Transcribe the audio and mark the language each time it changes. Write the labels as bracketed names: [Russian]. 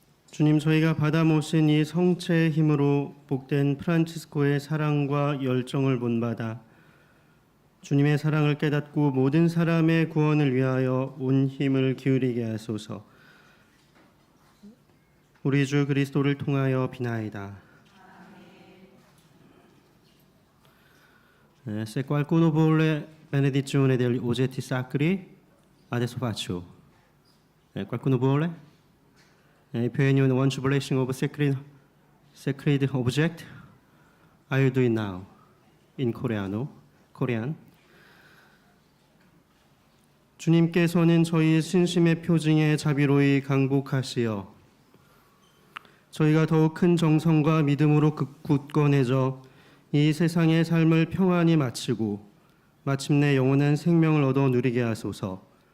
[Korean] 주님, 저희가 받아 모신 이 성체의 힘으로 복된 프란치스코의 사랑과 열정을 본받아 주님의 사랑을 깨닫고 모든 사람의 구원을 위하여 온 힘을 기울이게 하소서. 우리 주 그리스도를 통하여 비나이다. [Italian] Se qualcuno vuole benedizione degli oggetti sacri, adesso faccio. Qualcuno vuole? [English] If anyone wants blessing of sacred object, I will do it now in Korean. [Korean] 주님께서는 저희 신심의 표징에 자비로이 강복하시어 저희가 더욱 큰 정성과 믿음으로 굳건해져 이 세상의 삶을 평안히 마치고 마침내 영원한 생명을 얻어 누리게 하소서.